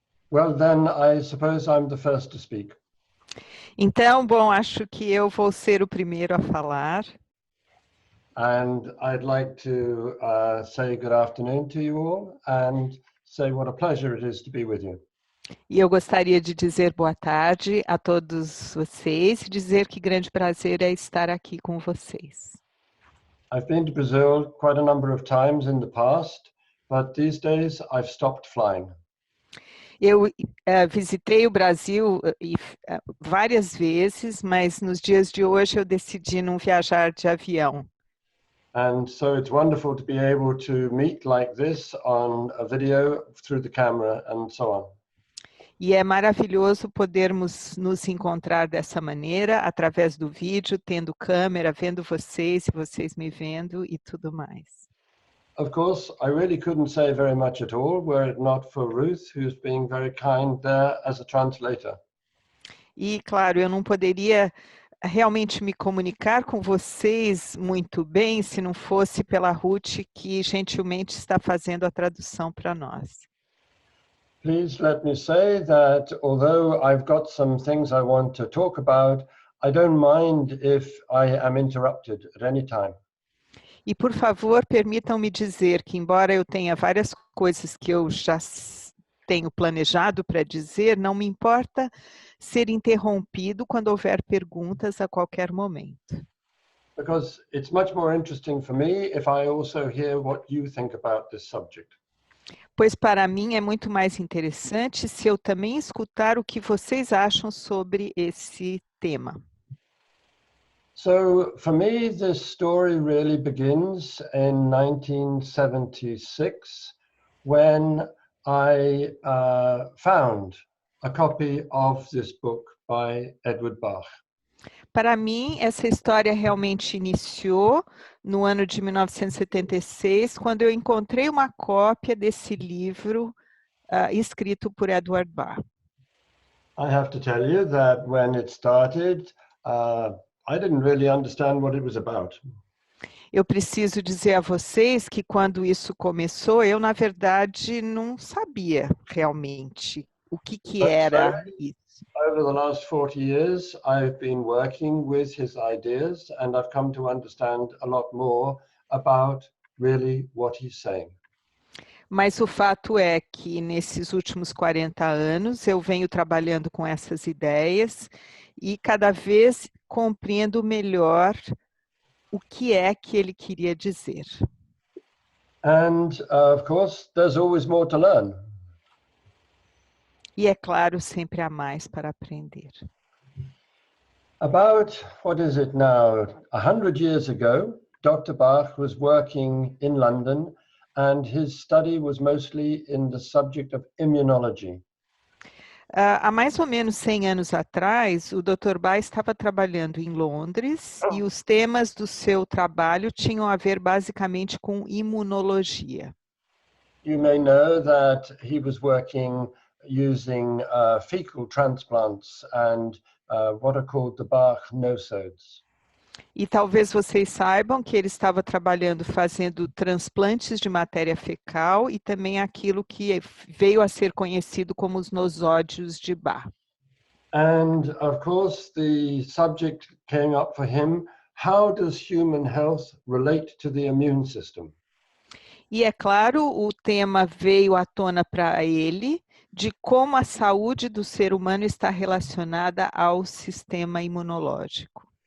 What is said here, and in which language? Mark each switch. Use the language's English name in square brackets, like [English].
[English] Well, then I suppose I'm the first to speak. [Portuguese] Então, bom, acho que eu vou ser o primeiro a falar. [English] And I'd like to say good afternoon to you all and say what a pleasure it is to be with you. [Portuguese] E eu gostaria de dizer boa tarde a todos vocês e dizer que grande prazer é estar aqui com vocês. [English] I've been to Brazil quite a number of times in the past, but these days I've stopped flying. [Portuguese] Eu visitei o Brasil várias vezes, mas nos dias de hoje eu decidi não viajar de avião. [English] And so it's wonderful to be able to meet like this on a video through the camera and so on. [Portuguese] E é maravilhoso podermos nos encontrar dessa maneira, através do vídeo, tendo câmera, vendo vocês e vocês me vendo e tudo mais. [English] Of course, I really couldn't say very much at all were it not for Ruth, who's being very kind there as a translator. [Portuguese] E, claro, eu não poderia realmente me comunicar com vocês muito bem se não fosse pela Ruth, que gentilmente está fazendo a tradução para nós. [English] Please let me say that although I've got some things I want to talk about, I don't mind if I am interrupted at any time. [Portuguese] E, por favor, permitam-me dizer que, embora eu tenha várias coisas que eu já tenho planejado para dizer, não me importa ser interrompido quando houver perguntas a qualquer momento. [English] Because it's much more interesting for me if I also hear what you think about this subject. [Portuguese] Pois para mim é muito mais interessante se eu também escutar o que vocês acham sobre esse tema. [English] So for me, this story really begins in 1976 when I found a copy of this book by Edward Bach. [Portuguese] Para mim, essa história realmente iniciou no ano de 1976, quando eu encontrei uma cópia desse livro escrito por Edward Bach. [English] I have to tell you that when it started, I didn't really understand what it was about. [Portuguese] Eu preciso dizer a vocês que quando isso começou, eu, na verdade, não sabia realmente o que era isso. [English] Over the last 40 years, I've been working with his ideas and I've come to understand a lot more about really what he's saying. [Portuguese] Mas o fato é que nesses últimos 40 anos eu venho trabalhando com essas ideias e cada vez compreendo melhor o que é que ele queria dizer. [English] And of course, there's always more to learn. [Portuguese] E é claro, sempre há mais para aprender. [English] About, what is it now, 100 years ago, Dr. Bach was working in London and his study was mostly in the subject of immunology. [Portuguese] Há mais ou menos 100 anos atrás, o Dr. Bach estava trabalhando em Londres e os temas do seu trabalho tinham a ver basicamente com imunologia. [English] You may know that he was working using fecal transplants and what are called the Bach nosodes. [Portuguese] E talvez vocês saibam que ele estava trabalhando fazendo transplantes de matéria fecal e também aquilo que veio a ser conhecido como os nosódios de Bach. [English] And of course the subject came up for him, how does human health relate to the immune system? [Portuguese] E é claro, o tema veio à tona para ele de como a saúde do ser humano está relacionada ao sistema imunológico.